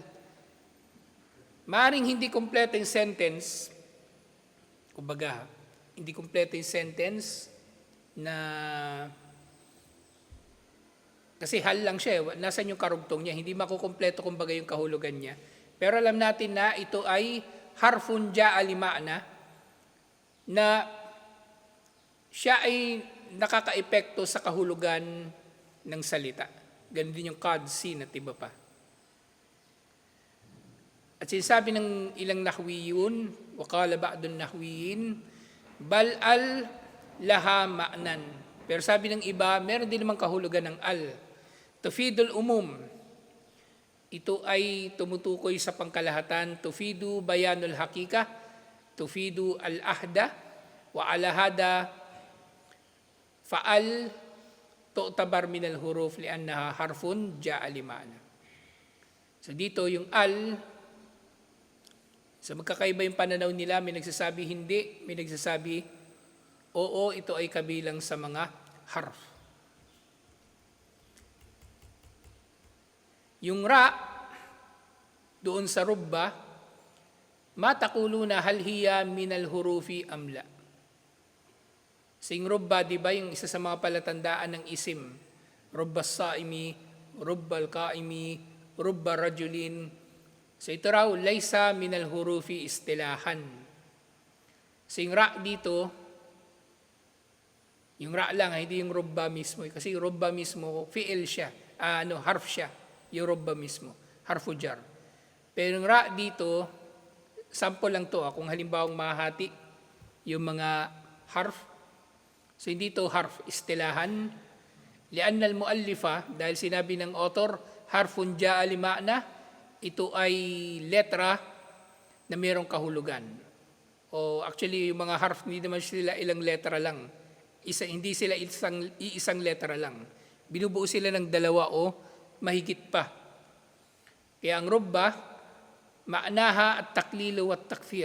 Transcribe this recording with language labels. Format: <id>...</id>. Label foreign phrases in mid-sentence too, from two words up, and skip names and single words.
<tl>Maaring hindi kompleto yung sentence, kumbaga, hindi kompleto yung sentence na kasi hal lang siya, nasan yung karugtong niya, hindi makukompleto kumbaga yung kahulugan niya. Pero alam natin na ito ay</tl> <ar>حرف جاء لمعنى,</ar> <tl>na siya ay nakakaepekto sa kahulugan ng salita. Ganun din yung qad, sin at iba pa. At sinasabi ng ilang nahwiyun,</tl> <ar>وقال بعض النحويين بل لها معنى.</ar> <tl>Pero sabi ng iba, meron din namang kahulugan ng</tl> <ar>تفيد العموم.</ar> <tl>Ito ay tumutukoy sa pangkalahatan.</tl> <ar>تفيد بيان الحقيقة تفيد العهد وعلى هذا فأل تعتبر من الحروف لأنها حرف جاء لمعنى.</ar> <tl>So dito yung so magkakaiba yung pananaw nila, may nagsasabi hindi, may nagsasabi oo, ito ay kabilang sa mga harf. Yung ra, doon sa rubba,</tl> <ar>ما تقولون هل هي من الحروف أم لا.</ar> <tl>Sing rubba, di ba, yung isa sa mga palatandaan ng isim.</tl> <ar>رب صائم رب قائم رب رجل.</ar> <tl>So ito raw,</tl> <ar>ليس من الحروف اصطلاحا.</ar> <tl>So yung ra dito, yung ra lang, hindi yung robba mismo. Kasi yung robba mismo, fi'il siya. Harf siya. Yung robba mismo.</tl> <ar>حرف جر.</ar> <tl>Pero yung ra dito, sample lang to. Kung halimbawang mahati yung mga harf. So hindi to</tl> <ar>حرف اصطلاحا. لأن المؤلف,</ar> <tl>dahil sinabi ng author,</tl> <ar>حرف جاء لمعنى,</ar> <tl>ito ay letra na mayroong kahulugan. O actually, yung mga harf, hindi naman sila ilang letra lang. Hindi sila iisang letra lang. Binubuo sila ng dalawa o mahigit pa. Kaya ang robba,</tl> <ar>معناها التقليل التكثير.</ar>